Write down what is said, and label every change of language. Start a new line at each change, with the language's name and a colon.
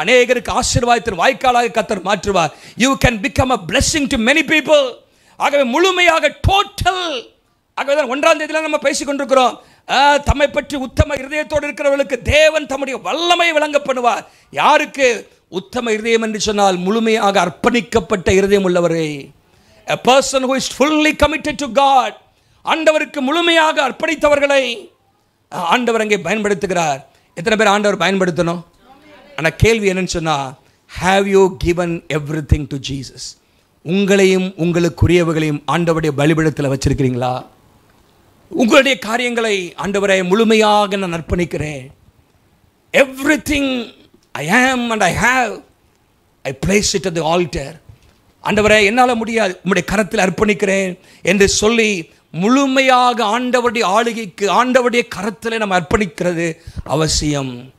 Tamil: அநேகருக்கு ஆசீர்வாதத்தின் வாய்க்காலாக கர்த்தர் மாற்றுவார்.
English: You can become a blessing to many people.
Tamil: ஆகவே முழுமையாக, டோட்டல். ஆகவே தான் 1ஆம் தேதியில் நம்ம பேசிக் கொண்டிருக்கிறோம், தம்மை பற்றி உத்தம இருதயத்தோடு இருக்கிறவர்களுக்கு தேவன் தம்முடைய வல்லமை விளங்க பண்ணுவார். யாருக்கு? உத்தம இருதயம் என்று சொன்னால் முழுமையாக அர்ப்பணிக்கப்பட்ட இருதயம் உள்ளவரே.
English: A person who is fully committed to God.
Tamil: ஆண்டவருக்கு முழுமையாக அர்ப்பணித்தவர்களை ஆண்டவர் அங்கே பயன்படுத்துகிறார். எத்தனை பேர் ஆண்டவர் பயன்படுத்தணும்? ஆனால் கேள்வி என்னன்னு சொன்னால்,
English: have you given everything to Jesus?
Tamil: உங்களையும் உங்களுக்குரியவர்களையும் ஆண்டவருடைய பலிபீடத்தில் வச்சிருக்கிறீங்களா? உங்களுடைய காரியங்களை ஆண்டவரை முழுமையாக நான் அர்ப்பணிக்கிறேன்.
English: Everything I am and I have, I place it at the altar.
Tamil: ஆண்டவரே, என்னால் முடியாது, உம்முடைய கரத்தில் அர்ப்பணிக்கிறேன் என்று சொல்லி முழுமையாக ஆண்டவருடைய ஆளுகைக்கு, ஆண்டவருடைய கரத்தில் நம்ம அர்ப்பணிக்கிறது அவசியம்.